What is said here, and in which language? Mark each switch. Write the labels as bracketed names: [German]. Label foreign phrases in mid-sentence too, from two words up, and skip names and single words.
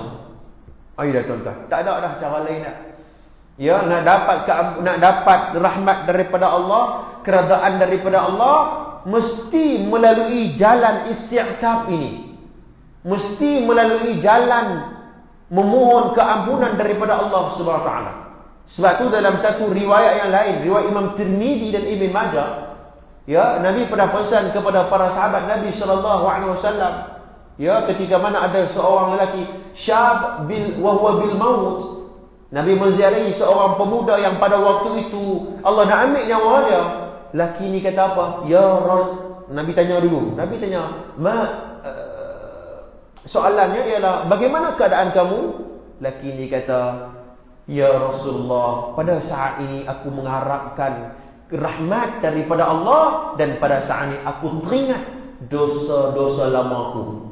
[Malay] Ayo dah tuan-tuan, tak ada dah cara lain dah. Ya, nak dapat rahmat daripada Allah, keredaan daripada Allah, mesti melalui jalan isti'tab ini. Mesti melalui jalan memohon keampunan daripada Allah [Arabic] سبحانه وتعالى. [Malay] Sebab tu dalam satu riwayat yang lain, riwayat Imam Tirmizi dan Ibn Majah, ya, Nabi pernah pesan kepada para sahabat Nabi [Arabic] صلى الله عليه وسلم, [Malay] ya, ketika mana ada seorang lelaki [Arabic] شاب وهو بالموت, [Malay] Nabi menziarahi seorang pemuda yang pada waktu itu Allah nak ambil nyawa dia. Lelaki ni kata apa? [Arabic] يا رسول, [Malay] Nabi tanya dulu. Nabi tanya, soalannya ialah, bagaimana keadaan kamu? Lelaki ni kata, [Arabic] يا رسول الله, [Malay] pada saat ini aku mengharapkan rahmat daripada Allah, dan pada saat ini aku teringat dosa-dosa lamaku.